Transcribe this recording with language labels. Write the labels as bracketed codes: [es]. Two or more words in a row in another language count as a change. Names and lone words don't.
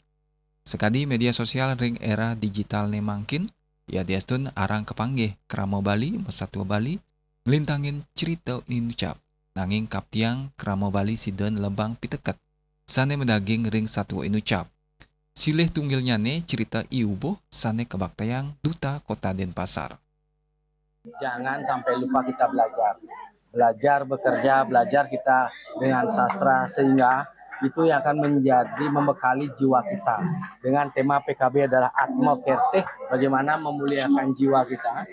[ban] Sekadi media sosial ring era digital ne mangkin, ya diastun arang kepanggih Kramo Bali, Mesatwa Bali, ngelintangin cerita inucap. Nanging kaptiang Kramo Bali siden lembang piteket. Sane mendaging ring Satwa inucap. Silih tunggilnya ne cerita iubuh sane kebaktayang Duta Kota Denpasar. [id] Jangan sampai lupa kita belajar. Belajar, bekerja, belajar kita dengan sastra sehingga itu yang akan menjadi membekali jiwa kita. Dengan tema PKB adalah Atma Kerteh, bagaimana memuliakan jiwa kita.